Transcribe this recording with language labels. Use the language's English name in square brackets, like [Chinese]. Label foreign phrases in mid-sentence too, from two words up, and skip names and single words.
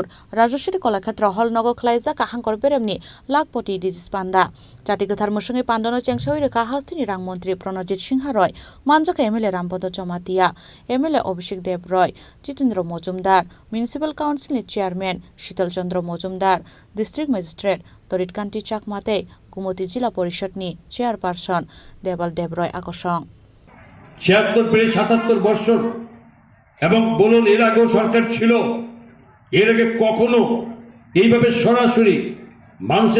[Kok Borok] Rajeshwari Kalakshetra Hall Nogo Khalaisa Kahang Korberem ni Lakpoti Ditis Panda Jati Kathar Musungi Pandano Chengshawi Rekha Hastini Rang Montri Pranajit Singha Roy Manjaka MLA Rampodo Jomatia MLA Obhishek Dev Roy Jitendra Mojumdar Municipal Council ni Chairman Shital Chandra Mojumdar District Magistrate তরিতকান্তি চাকমাতে কুমতি জেলা পরিষদ নি চেয়ারপারসন দেবাল দেবরয় আকর্ষণ [Bangla] ৭৬-৭৭ বছর এবং বলুন এর আগেও সরকার ছিল এর আগে কখনো এইভাবে সরাসরি মানুষের